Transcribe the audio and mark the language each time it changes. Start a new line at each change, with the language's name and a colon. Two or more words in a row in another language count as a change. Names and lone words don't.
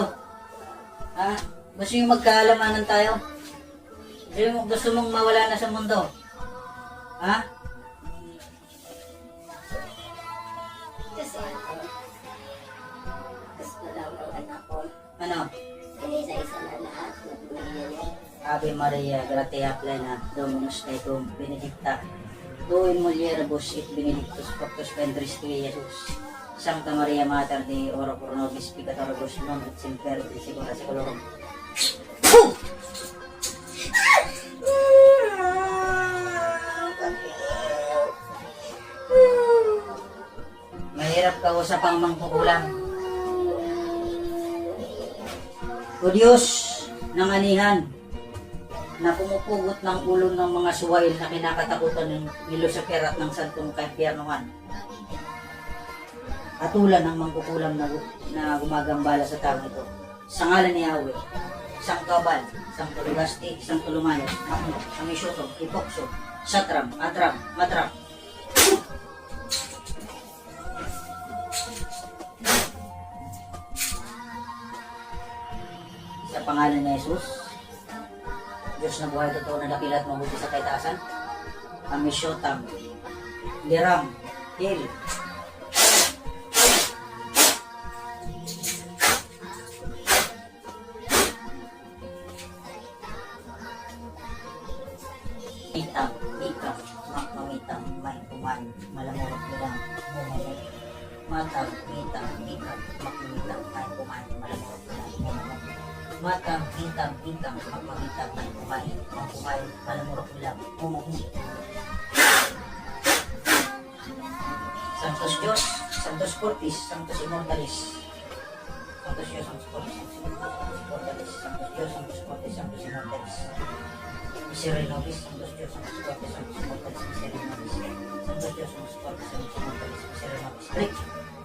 Filipino: Gusto niyo magkaalamanan tayo? Gusto mong mawala na sa mundo? Kasi ako. Gusto lang ng anak ko. Ano? Inisa-isa na lahat na pamilya niya.
Latin: Ave Maria, gratia plena, Dominus tecum, benedicta. Tu in mulieribus et benedictus fructus ventris tui, Jesus. Sancta Maria Mater Dei, ora pro nobis peccatoribus, non et semper et secula seculorum.
Filipino: Mahirap kausap ang mangkukulam. O Diyos ng anihan, na pumupugot ng ulo ng mga suwail na kinakatakutan ni Lucifer at ng santong kaimpyernuhan. Atulan ng mangkukulam na gumagambala sa tao ito. Sa ngalan ni Yahweh, isang kabal, isang tulugasti, isang tulumayo, makmuk, amisyuto, hipokso, satram, atram, matram. Sa pangalan ni Jesus, Diyos na buhay totoo na dakila at mabuti sa kaitaasan, amisyotam, liram, hil. Itam, ikam, makmamitam, maikuman, malamurot bilang, mumamot. Matang, itam, ikam, makmamitam, maikuman, malamurot bilang, mumamot. Matang, itam, ikam, makmamitam, maikuman, malamurot bilang, mumamot.
Latin: Santos Diyos, Santos Fortis, Santos Immortalis. Santos Diyos, Santos Fortis, Santos Immortalis. Santos Diyos, Santos Fortis, Santos Immortalis. Miserere nobis, Santos Diyos, Santos Fortis, Santos Immortalis. Miserere nobis. Santos Diyos, Santos Fortis, Santos Immortalis. Miserere nobis. Click!